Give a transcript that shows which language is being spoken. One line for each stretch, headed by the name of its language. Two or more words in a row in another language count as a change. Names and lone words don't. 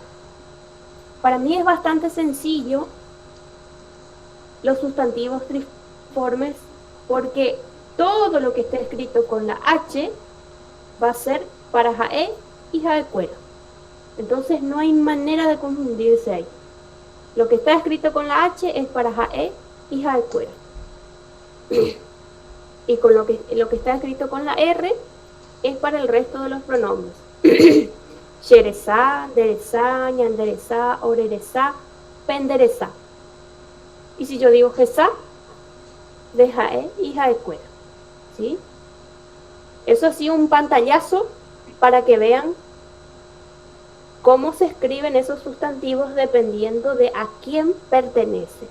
Spanish: Para mí es bastante sencillo los sustantivos triformes porque todo lo que esté escrito con la H va a ser para jae y jaecuera. Entonces no hay manera de confundirse ahí. Lo que está escrito con la H es para jae y jaecuera. Y con lo que está escrito con la R es para el resto de los pronombres.
Guarani: Sheresa, deresa, ñanderesa, oreresa, penderesa.
Spanish: Y si yo digo jesa, de jae y jaecuera. ¿Sí? Eso ha sido un pantallazo para que vean cómo se escriben esos sustantivos dependiendo de a quién pertenece.